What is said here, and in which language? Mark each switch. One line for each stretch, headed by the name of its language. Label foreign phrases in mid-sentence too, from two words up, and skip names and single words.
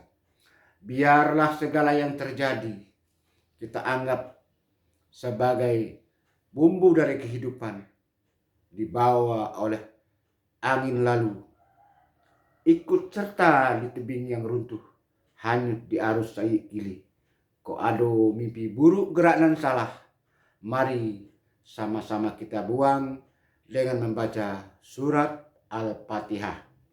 Indonesian: Biarlah segala yang terjadi kita anggap sebagai bumbu dari kehidupan, dibawa oleh angin lalu, ikut serta di tebing yang runtuh, hanyut di arus saik kili.
Minangkabau: Ko ado mimpi buruk gerak nan salah,
Indonesian: mari sama-sama kita buang dengan membaca surat Al-Fatihah.